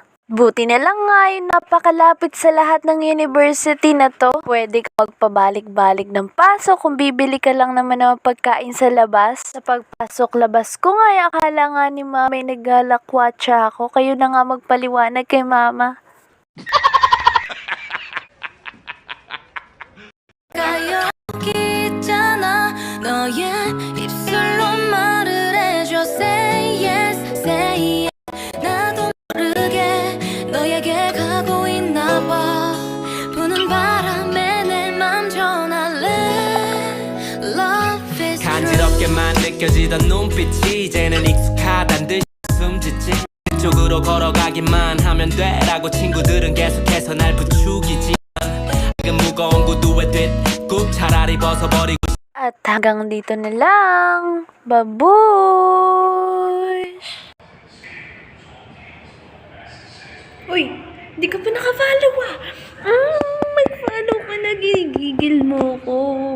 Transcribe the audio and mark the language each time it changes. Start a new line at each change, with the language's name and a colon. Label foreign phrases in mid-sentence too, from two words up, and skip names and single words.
Filipino: Buti na lang nga yun napakalapit sa lahat ng university na to. Pwede ka magpabalik-balik ng pasok kung bibili ka lang naman ng pagkain sa labas. Sa pagpasok labas ko nga, akala nga ni mama may naglalakwatsa ako. Kayo na nga magpaliwanag kay mama.
Korean: 있잖아 너의 입술로 말을 해줘
English: say yes say yes
Korean: 나도 모르게 너에게 가고 있나 봐 부는 바람에 내 맘 전할래
English: Love is true
Korean: 간지럽게만 느껴지던 눈빛이 이제는 익숙하단 듯이 숨짓지 그쪽으로 걸어가기만 하면 돼라고 친구들은 계속해서 날 부추기지 무거운 구두에 뒷굽 차라리 벗어버리고
Filipino: At hanggang dito na lang. Babush! Uy, hindi ka pa naka-follow ah. Mag-follow ka na, ginigigil mo ko.